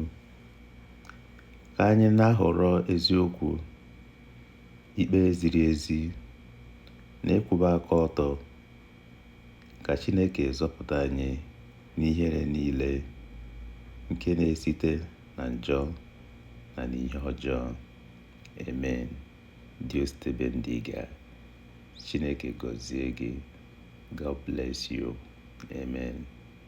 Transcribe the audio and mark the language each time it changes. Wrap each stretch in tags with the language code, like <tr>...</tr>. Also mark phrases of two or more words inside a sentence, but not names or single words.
<ig>Ka anyị na-ahọrọ eziokwu, ikpe ziri ezi, na ịkwụba aka ọtọ, ka Chineke zọpụta anyị n'ihere niile nke na-esite na njọ na n'ihe ọjọọ.</ig> <es>Amen. Dios te bendiga.</es> <ig>Chineke gọzie gị.</ig> <en>God bless you. Amen.</en>